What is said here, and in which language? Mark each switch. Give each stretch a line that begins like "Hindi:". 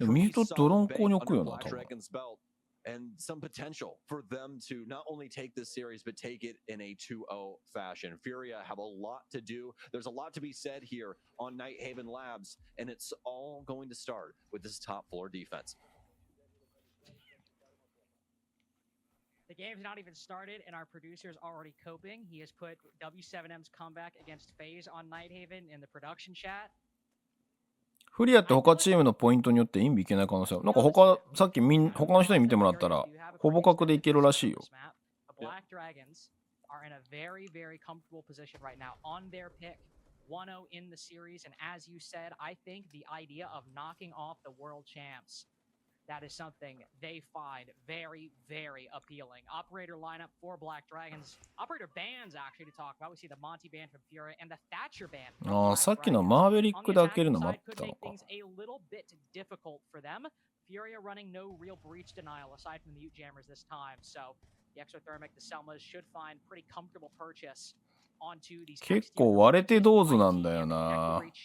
Japanese: ミュートドローンコーに置くよな、多分。
English: And some potential for them to not only take this series, but take it in a 2-0 fashion. FURIA have a lot to do. There's a lot to be said here on Night Haven Labs, and it's all going to start with this top floor defense. The game's not even started, and our producer's already coping. He has put W7M's comeback against FaZe on Night Haven in the production chat.
Japanese: フリアって他チームのポイントによってインビいけない可能性ある。なんかさっき他の人に見てもらったらほぼ角でいけるらしいよ。
English: BlackDragons are in a very, very comfortable position right now on their pick. 1-0 in the series, and as you said, I think the idea of knocking off the world champs, that is something they find very, very appealing. Operator lineup for BlackDragons. Operator bands actually to talk about. We see the Monty band from FURIA and the Thatcher band.
Japanese: ああ、さっきのマーベリックで開けるの待ったのか。
English: A little bit difficult for them. FURIA running no real breach denial aside from the Ute Jammers this time. So the Exothermic, the Selmas should find pretty comfortable purchase onto these.
Japanese: 結構割れてどうぞなんだよな。